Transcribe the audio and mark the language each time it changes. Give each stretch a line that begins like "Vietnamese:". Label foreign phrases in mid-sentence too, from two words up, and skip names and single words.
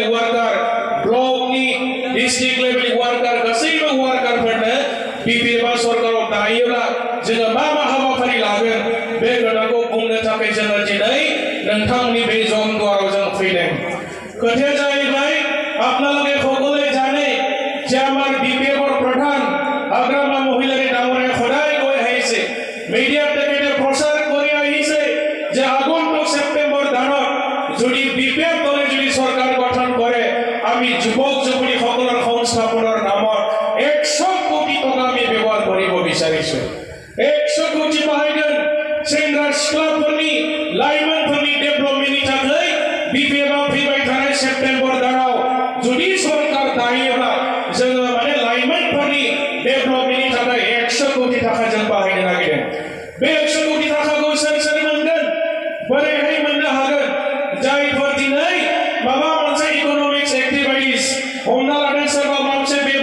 Bodo: वार्कार ब्लकनि डिस्ट्रिक्ट लेभेलनि वार्कार गासैबो वार्कारफोरनो बिपिएफआ सरकाराव दायोब्ला जोङो मा हाबाफारि लागोन बे खोथाखौ बुंनो थाखाय जोङो दिनै नोंथांनि बे जमदुवाराव जों फैदों खोथाया जाहैबाय आपनालोকে
Assamese: সকলে জানে যে আমার বিপিএফৰ প্ৰধান আগ্ৰামা মহিলাৰে ডাঙৰীয়া সদায় কৈ আহিছে মিডিয়াত তেখেতে প্ৰচাৰ কৰি আহিছে যে আগন্তুক সেপ্টেম্বৰ দানত যদি বিপিএফ দলে যদি চৰকাৰ গঠন কৰে আমি যুৱক যুৱতী সকলৰ সংস্থাপনৰ নামত 100 কোটি টকা আমি ব্যৱহাৰ কৰিব বিচাৰিছো
Bodo: 100 কোটি বাহাইগोन सेंग्रा सिख्लाफोरनि लाइमोनफोरनि डेभेलपमेन्टनि थाखाय बिपिएफआ फैबाय थानाय सेप्टेम्बर दानाव जुदि सरकार दायोब्ला जोङो माने लाइमोनफोरनि डेभेलपमेन्टनि थाखाय 100 कोटी थाखा जों बाहायनो नागिरदों बे 100 कोटी थाखाखौ सोर मोनगोन बोरैहाय मोननो हागोन जायफोर दिनै माबा मोनसे
English: economics activities
Bodo: हमना लादों सोरबा मोनसे